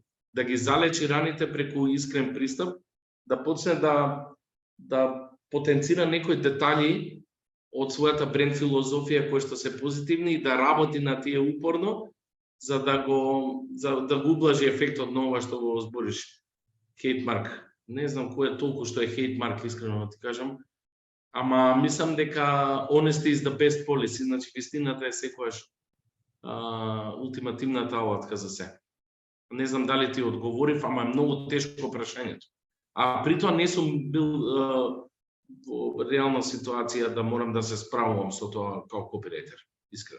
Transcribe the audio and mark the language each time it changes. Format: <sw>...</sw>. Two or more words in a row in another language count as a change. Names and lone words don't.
<mk>Да ги залечи раните преку искрен пристап, да почне да потенцира некои детали од својата бренд филозофија кои што се позитивни и да работи на тие упорно за да го ублажи ефектот на ова што го збориш. Hate Mark. Не знам кој е толку што е Hate Mark, искрено да ти кажам. Ама мислам дека</mk> <en>honesty is the best policy,</en> <mk>значи вистината е секогаш ултимативната алатка за се. Не знам дали ти одговорив, ама е многу тешко прашањето. А при тоа не сум бил во реална ситуација да морам да се справувам со тоа како копирајтер, искрено.</mk>